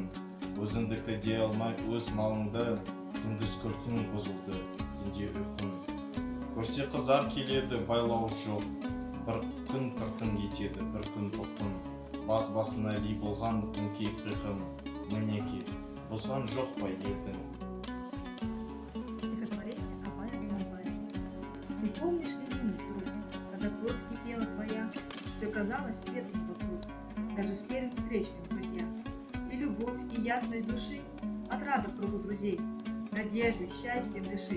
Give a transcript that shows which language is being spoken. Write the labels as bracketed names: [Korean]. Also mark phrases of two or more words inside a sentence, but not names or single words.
[Kazakh] Өзіңдікі де алмай өз малыңды, күндіз күлкің бұзылды, түнде ұйқың. Көрсе қызар келеді байлау жоқ, бір күн қыртын етеді, бір күн тоқтың. Бас-басына ли болған өңкей қиқым, мінеки, бұзған жоқ па елдің. [Russian] Стихотворение Абая Гуманбая. Ты помнишь ли минуту, когда кровь кипела твоя, все казалось светлым вокруг, даже с первым встречным, друзья. И любовь, и ясность души, отрада в кругу друзей, надежды, счастьем дыши.